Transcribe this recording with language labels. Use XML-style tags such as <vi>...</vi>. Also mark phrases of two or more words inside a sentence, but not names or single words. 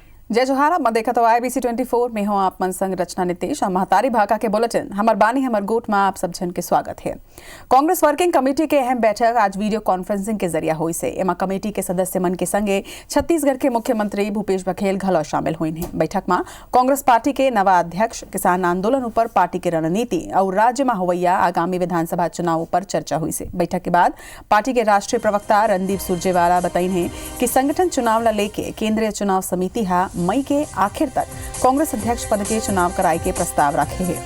<hne>जय जोहार। मैं देखा तो IBC 24 में हूँ आप मन संग रचना नितेश और महतारी भाका के बुलेटिन हमर बानी हमर गोट में आप सब जन के स्वागत है। कांग्रेस वर्किंग कमेटी के अहम बैठक आज</hne> <en>video conferencing</en> <hne>के जरिए हुई से एमा कमेटी के सदस्य मन के संगे छत्तीसगढ़ के मुख्यमंत्री भूपेश बघेल घलो शामिल हुई हैं। बैठक में कांग्रेस पार्टी के नवा अध्यक्ष किसान आंदोलन पर पार्टी के रणनीति और राज्य में होवैया आगामी विधानसभा चुनाव पर चर्चा हुई से। बैठक के बाद पार्टी के राष्ट्रीय प्रवक्ता रणदीप सुरजेवाला बताइन है कि संगठन चुनाव ला लेके केंद्रीय चुनाव समिति हा मई के आखिर तक कांग्रेस अध्यक्ष पद के चुनाव कराए के प्रस्ताव रखे हैं।</hne>